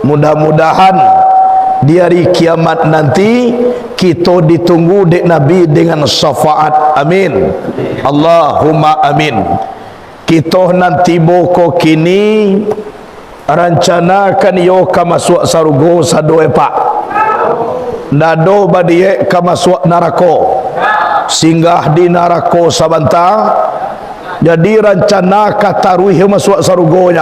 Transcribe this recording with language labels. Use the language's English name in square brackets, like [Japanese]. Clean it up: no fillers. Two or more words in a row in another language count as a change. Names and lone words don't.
[Indonesian] mudah-mudahan di hari kiamat nanti kita ditunggu dek Nabi dengan syafaat. [Arabic] Amin. Allahumma amin. [Minangkabau] Kita nanti boko kini rancanakan yo ka masuk sarugo sadoe pak. Nado badie ka masuk narako. Singgah di narako sabanta. Jadi rancana kataruih masuk sarugonya.